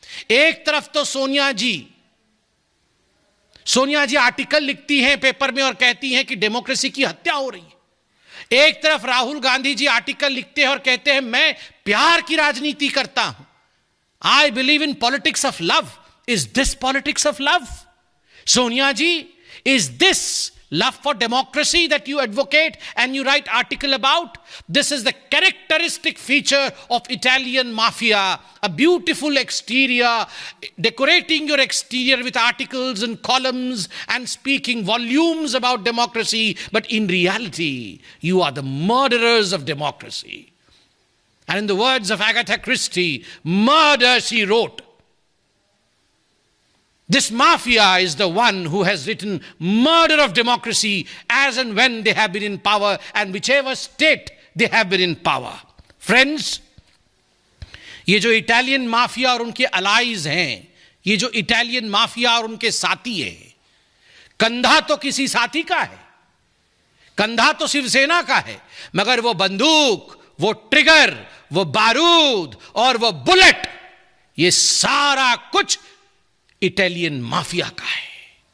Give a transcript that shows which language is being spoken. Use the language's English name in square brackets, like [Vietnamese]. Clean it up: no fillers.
[Hindi] एक तरफ तो सोनिया जी आर्टिकल लिखती हैं पेपर में और कहती हैं कि डेमोक्रेसी की हत्या हो रही है। एक तरफ राहुल गांधी जी आर्टिकल लिखते हैं और कहते हैं मैं प्यार की राजनीति करता हूं, [English] I believe in politics of love. Is this politics of love? Sonia ji, is this love for democracy that you advocate and you write article about? This is the characteristic feature of Italian mafia, a beautiful exterior, decorating your exterior with articles and columns and speaking volumes about democracy, but in reality you are the murderers of democracy. And in the words of Agatha Christie, murder she wrote. This mafia is the one who has written murder of democracy as and when they have been in power and whichever state they have been in power. Friends, [Hindi] ये जो Italian mafia और उनके allies हैं, ये जो Italian mafia और उनके साथी हैं, कंधा तो किसी साथी का है, कंधा तो शिवसेना का है, मगर वो बंदूक, वो ट्रिगर, वो बारूद और वो बुलेट, ये सारा कुछ इटालियन माफिया का है।